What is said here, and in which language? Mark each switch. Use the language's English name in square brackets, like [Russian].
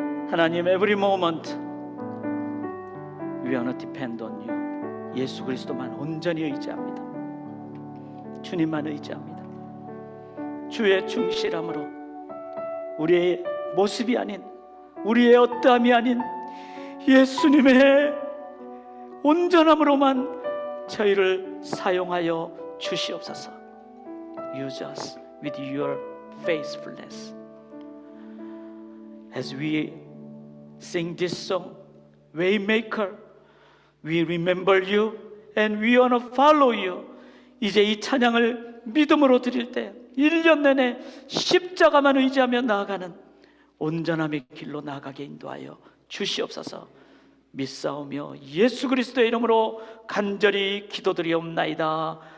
[English] 하나님, every moment we wanna depend on you. [Korean] 예수 그리스도만 온전히 의지합니다. 주님만 의지합니다. 주의 충실함으로 우리의 모습이 아닌, 우리의 어떠함이 아닌 예수님의 온전함으로만 저희를 사용하여 주시옵소서. [English] Use us with your faithfulness. As we sing this song, Waymaker, we remember you and we want to follow you. [Korean] 이제 이 찬양을 믿음으로 드릴 때 1년 내내 십자가만 의지하며 나아가는 온전함의 길로 나아가게 인도하여 주시옵소서. 믿사오며 예수 그리스도의 이름으로 간절히 기도드리옵나이다.